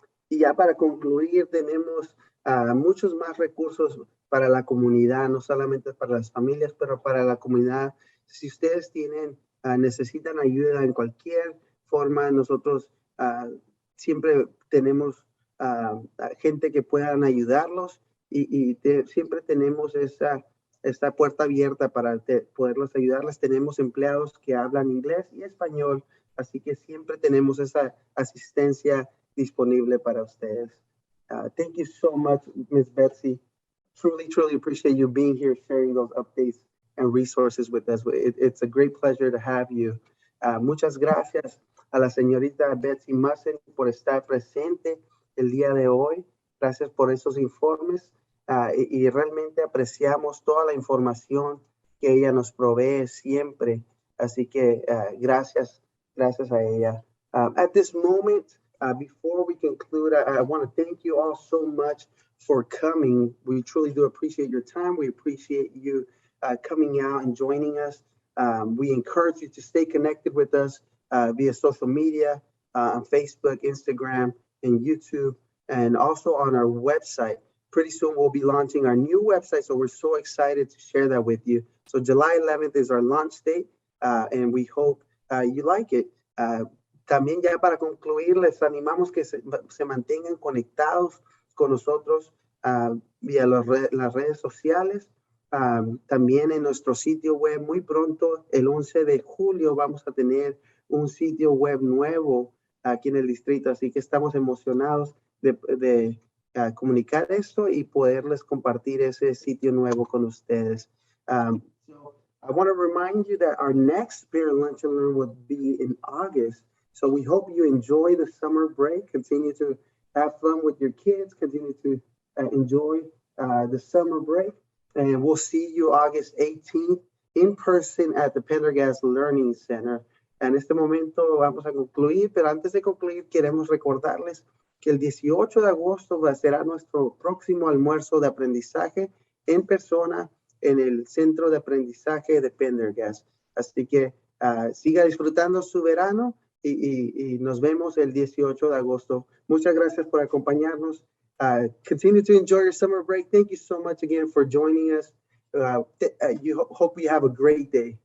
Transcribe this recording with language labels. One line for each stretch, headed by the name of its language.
Spanish: Y ya para concluir, tenemos muchos más recursos para la comunidad, no solamente para las familias, pero para la comunidad. Si ustedes necesitan ayuda en cualquier forma, nosotros siempre tenemos gente que puedan ayudarlos y siempre tenemos esta puerta abierta para poderlos ayudarles. Tenemos empleados que hablan inglés y español, así que siempre tenemos esa asistencia disponible para ustedes.
English: Thank you so much, Ms. Betsy. Truly, truly appreciate you being here, sharing those updates and resources with us. It's a great pleasure to have you.
Spanish: Muchas gracias a la señorita Betsy Musson por estar presente el día de hoy. Gracias por esos informes y realmente apreciamos toda la información que ella nos provee siempre. Así que gracias a ella.
English: At this moment, before we conclude, I want to thank you all so much for coming. We truly do appreciate your time. We appreciate you coming out and joining us. We encourage you to stay connected with us via social media, on Facebook, Instagram, and YouTube, and also on our website. Pretty soon we'll be launching our new website, so we're so excited to share that with you. So July 11th is our launch date, and we hope you like it.
Spanish: También ya para concluir, les animamos que se mantengan conectados con nosotros vía las redes sociales. También en nuestro sitio web, muy pronto, el 11 de julio, vamos a tener un sitio web nuevo aquí en el distrito, así que estamos emocionados de comunicar esto y poderles compartir ese sitio nuevo con ustedes.
English: So I want to remind you that our next Parent Lunch and Learn will be in August. So we hope you enjoy the summer break, continue to have fun with your kids, continue to enjoy the summer break. And we'll see you August 18th in person at the Pendergast Learning Center.
Spanish: En este momento vamos a concluir, pero antes de concluir queremos recordarles que el 18 de agosto será nuestro próximo almuerzo de aprendizaje en persona en el Centro de Aprendizaje de Pendergast. Así que siga disfrutando su verano y nos vemos el 18 de agosto. Muchas gracias por acompañarnos.
English: Continue to enjoy your summer break. Thank you so much again for joining us. Hope you have a great day.